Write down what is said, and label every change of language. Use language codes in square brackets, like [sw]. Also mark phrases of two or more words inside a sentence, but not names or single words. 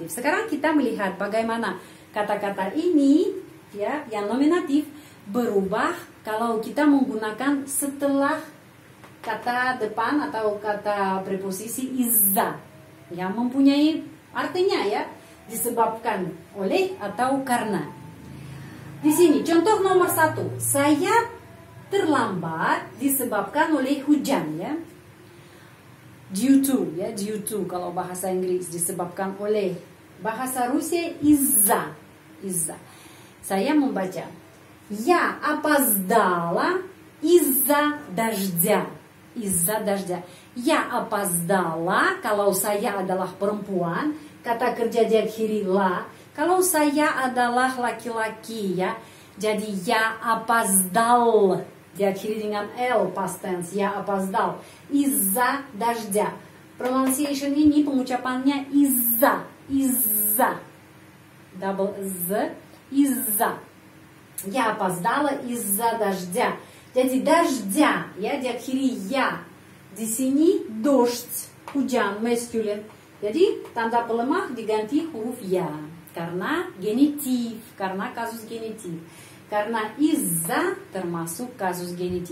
[id] Sekarang kita melihat bagaimana kata-kata ini ya, yang nominatif berubah kalau kita menggunakan setelah kata depan atau kata preposisi izza yang mempunyai artinya ya, disebabkan oleh atau karena. Di sini contoh nomor 1, saya terlambat disebabkan oleh hujan ya. [en] Due to, [id] ya, [en] due to [id] kalau bahasa Inggris, disebabkan oleh. Bahasa Rusia [ru] из-за, из-за. [id] Saya membaca. [ru] Я опоздала из-за дождя. Из-за дождя. Я опоздала, [id] kalau saya adalah perempuan, kata kerja diakhiri la. Kalau saya adalah laki-laki ya, jadi [ru] я опоздал. [id] Diakhiri dengan L, [en] past tense, [id] ya опоздал. [ru] Из-за дождя. [id] Pronunciation ini pengucapannya [ru] из-за, из-за. [en] Double Z, из-за. [ru] Я опоздала из-за дождя. [id] Jadi дождя, ya, diakhiri ya. Di sini дождь, hujan, masculine. Jadi tanda pelemah diganti huruf ya. Karena genitif, karena kasus genitif. Karena iza termasuk kasus genitif.